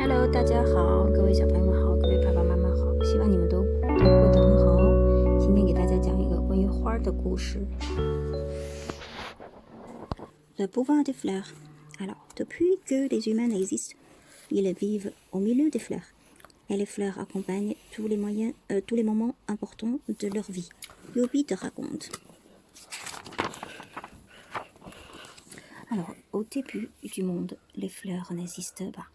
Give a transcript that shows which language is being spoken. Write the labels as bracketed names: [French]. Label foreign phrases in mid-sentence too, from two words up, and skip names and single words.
[Chinese] 大家好，各位小朋友们好，各位爸爸妈妈好，希望你们都过得很好哦。今天给大家讲一个关于花的故事。 [French] Le pouvoir des fleurs. Alors, depuis que les humains existent, ils vivent au milieu des fleurs. Et les fleurs accompagnent tous les moments importants de leur vie. Yobi te raconte. Alors, au début du monde, les fleurs n'existent pas.